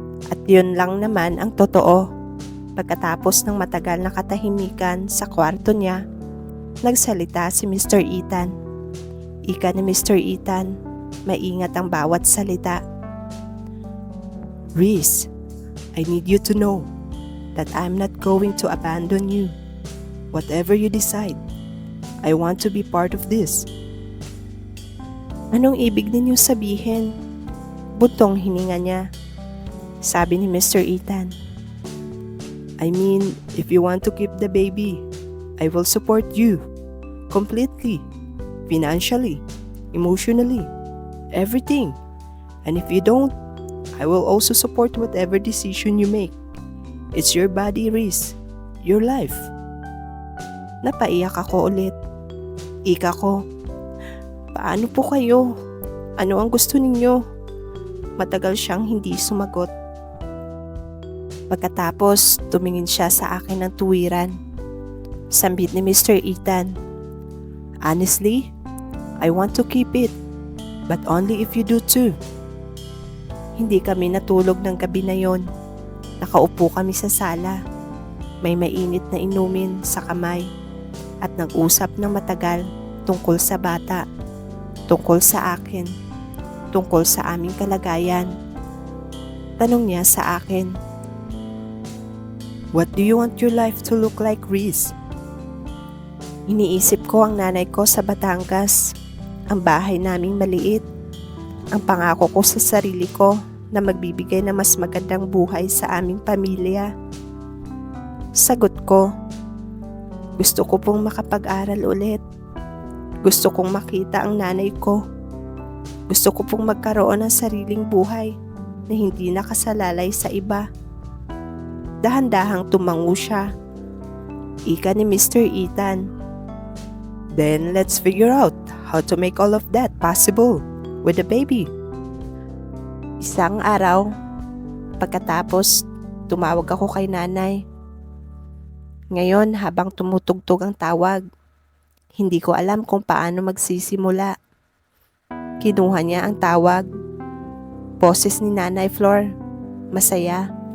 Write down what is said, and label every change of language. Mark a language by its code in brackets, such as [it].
[tl] At yun lang naman ang totoo. Pagkatapos ng matagal na katahimikan sa kwarto niya, nagsalita si Mr. Ethan. Ika ni Mr. Ethan, maingat ang bawat salita. [en] Reese, I need you to know that I'm not going to abandon you. Whatever you decide, I want to be part of this. [tl] Anong ibig ninyong sabihin? Buntong hininga niya. Sabi ni Mr. Ethan. [en] I mean, if you want to keep the baby, I will support you completely, financially, emotionally, everything. And if you don't, I will also support whatever decision you make. It's your body, Reese. your life. [tl] Napaiyak ako ulit. Ika ko, paano po kayo? Ano ang gusto ninyo? Matagal siyang hindi sumagot. Pagkatapos, tumingin siya sa akin ng tuwiran. Sambit ni Mr. [en] Ethan, "Honestly, I want to keep it, but only if you do too." [tl] Hindi kami natulog ng gabi na yon. Nakaupo kami sa sala. May mainit na inumin sa kamay at nag-usap ng matagal tungkol sa bata, tungkol sa akin, tungkol sa aming kalagayan. Tanong niya sa akin, [en] What do you want your life to look like, Reese? [tl] iniisip ko ang nanay ko sa Batangas, ang bahay naming maliit, ang pangako ko sa sarili ko na magbibigay ng mas magandang buhay sa aming pamilya. Sagot ko, gusto ko pong makapag-aral ulit. Gusto kong makita ang nanay ko. Gusto ko pong magkaroon ng sariling buhay na hindi nakasalalay sa iba. Dahan-dahang tumango siya. Ika ni Mr. Ethan, [en] Then let's figure out how to make all of that possible with the baby. [tl] Isang araw, pagkatapos, tumawag ako kay nanay. Ngayon, habang tumutugtog ang tawag, hindi ko alam kung paano magsisimula. Kinuha niya ang tawag. Boses ni Nanay Flor, masaya.